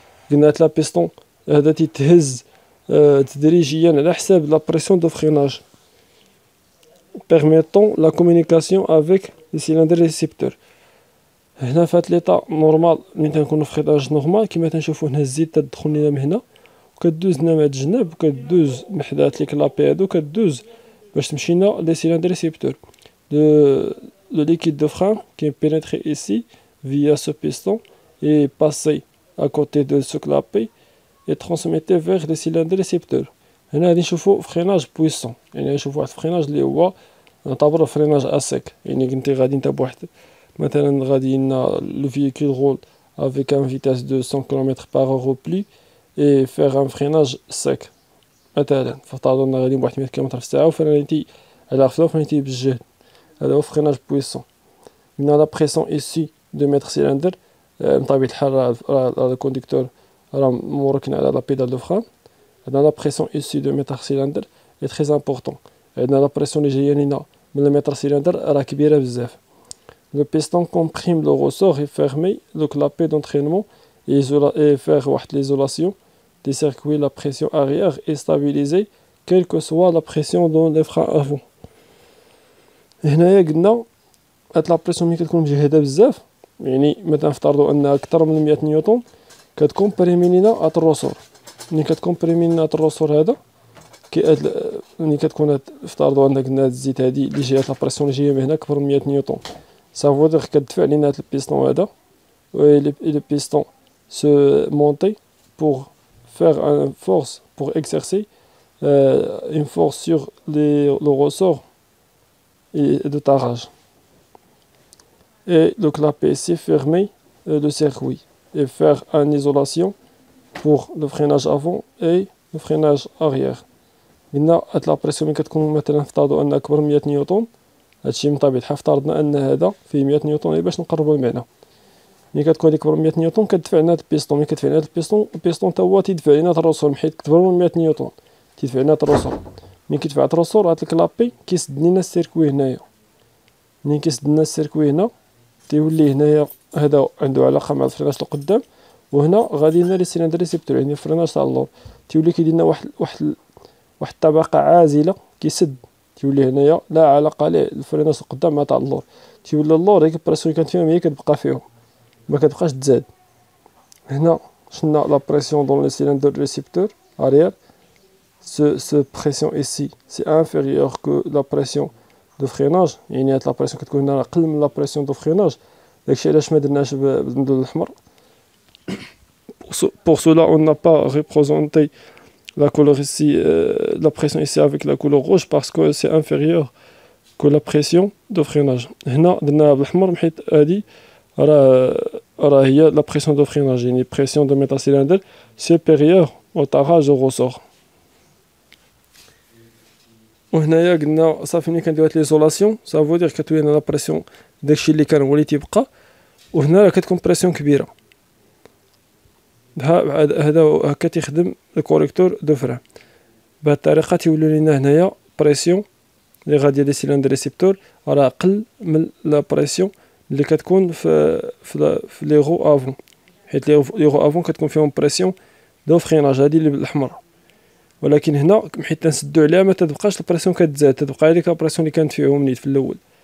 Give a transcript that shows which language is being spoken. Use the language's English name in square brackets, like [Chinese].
[Arabic] قلنا هاد لا بيستون هذا تيتهز تدريجيا على حساب لا بريسيون دو فريناج [French] permettant la communication avec les cylindres récepteurs. [Arabic] هنا فهاد ليطا نورمال ملي تنكونو في فريناج نورمال كيما تنشوفو هنا الزيت تدخل لينا من هنا وكدوز لنا من هاد الجناب وكدوز من حدا هاد لي كلابي هادو كدوز باش تمشي لنا لي سيلندر ريسيبتور. [French] Le liquide de frein qui est pénétré ici via ce piston est passé à côté de ce clapet et transmetté vers les cylindres récepteurs. [Arabic] هنا غادي نشوفو فريناج بويسون، يعني نشوفو واحد الفريناج اللي هو نعتبرو فريناج اسيك. يعني كنتي غادي نتا بواحد مثلا غادي لنا لو فييكول رول [French] avec un vitesse de 100 km/h au plus et faire un freinage sec. [Arabic] مثلا فافترضوا أننا غاديين بواحد 100 كم في الساعة وفرينيتي على غفلة وفرينيتي بالجهد، هذا هو فريناج بويسون. من لا بريسيون إيسي دو متر سيلندر من طبيعة الحال راه الكونديكتور راه مركن على لا بيدال دو فران. عندنا لا بريسيون إيسي دو متر سيلندر اي تري امبورطون. عندنا لا بريسيون اللي جايه لينا من المتر سيلندر راه كبيرة بزاف. [French] Le piston comprime le ressort et ferme le clapet d'entraînement et faire l'isolation des circuits. La pression arrière est stabilisée quelle que soit la pression dans les freins avant. [Arabic] هنايا قلنا هاد لا بريسيون ملي كتكون مجهده بزاف، يعني مثلا نفترضوا انها اكثر من 100 نيوتن كتكون بريمي لينا هاد الروسور. ملي كتكون بريمي لينا هاد الروسور هذا ملي كتكون افترضوا عندك هاد الزيت هادي اللي جايه لابريسيون اللي جايه من هنا أكبر من 100 نيوتن، سافو دير كتدفع لينا هاد البيستون هذا، [French] et le piston se monter pour faire une force, pour exercer une force sur le ressort de tarage. Et le clapet, c'est fermer le circuit et faire une isolation pour le freinage avant et le freinage arrière. [Arabic] قلنا هاد لابريسيون ملي كتكون مثلا افترضوا ان اكبر من 100 نيوتن، هادشي من طبيعة الحال افترضنا ان هذا فيه 100 نيوتن باش نقربوا المعنى. ملي كتكون هاديك اكبر من 100 نيوتن كتدفع لنا هاد البيستون، ملي كتدفع لنا هاد البيستون تا هو تيدفع لنا هاد الروسور، حيت كتكبر من 100 نيوتن تيدفع لنا هاد الروسور. ملي كيدفع هاد الروسور هاد الكلابي كيسد لينا السيركوي هنايا، ملي كيسد لنا السيركوي هنا تيولي هنايا هذا عنده علاقة مع الفريناج القدام، وهنا غادي لنا لي سيلندر ريسيبتور يعني الفريناج تاع اللور، تيولي كيدير لنا واحد الطبقة عازلة كيسد، تيولي هنايا لا علاقة ليه الفريناج القدام مع تاع اللور، تيولي اللور هيك البريسيون اللي كانت فيهم هي كتبقى فيهم ما كتبقاش تزاد. هنا شفنا لا بريسيون دون لي سيلندر ريسيبتور arrière. [French] Ce pression ici c'est inférieur que la pression de freinage، [Arabic] يعني هاد لا بريسيون كتكون هنا اقل من لا بريسيون دو فريناج، داكشي علاش ما درناش بالمدود الاحمر. [French] Pour cela on n'a pas représenté la couleur ici, la pression ici avec la couleur rouge parce que c'est inférieur que la pression de freinage. [Arabic] هنا درناها بالأحمر حيت هادي راه هي [French] la pression de freinage، [Arabic] يعني [French] pression de métal cylindre supérieure au tarage au ressort. [Arabic] وهنايا قلنا صافي ملي كنديرو هاد ليزولاسيون سافو دير كتولي لنا لا بريسيون داكشي اللي كان هو اللي تيبقى، وهنا راه كتكون بريسيون كبيرة. هذا هكا تيخدم الكوريكتور دو فران. بهاد الطريقة تيولي لينا هنايا بريسيون اللي غادي لي سيلندر ريسيبتور راه أقل من لا بريسيون اللي كتكون في لي غو افون، حيت لي غو افون كتكون فيهم بريسيون دو فريناج هادي اللي بالأحمر، ولكن هنا حيت تنسدو عليها ما تبقاش البريسيون كتزاد، تبقى هذيك البريسيون اللي كانت فيهم نيت في الأول.